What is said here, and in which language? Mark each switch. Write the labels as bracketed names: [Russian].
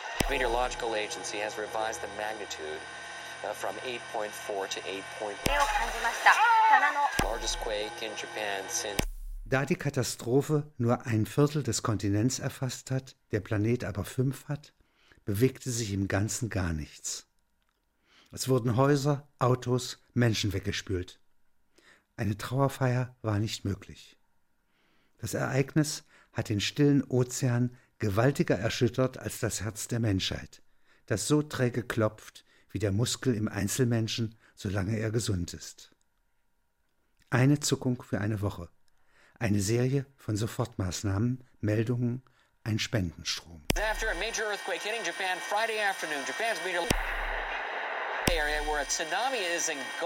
[English] Meteorological Agency has revised the magnitude from 8.4 to 8.5. Largest quake in Japan since. [German] Da die Katastrophe nur ein Viertel des Kontinents erfasst hat, der Planet aber 5 hat, bewegte sich im Ganzen gar nichts. Es wurden Häuser, Autos, Menschen weggespült. Eine Trauerfeier war nicht möglich. Das Ereignis hat den stillen Ozean gewaltiger erschüttert als das Herz der Menschheit, das so träge klopft wie der Muskel im Einzelmenschen, solange er gesund ist. Eine Zuckung für eine Woche. Eine Serie von Sofortmaßnahmen, Meldungen, ein Spendenstrom. [English] After a major earthquake hitting Japan Friday afternoon, Japan's meteorological area where a tsunami is engulfed.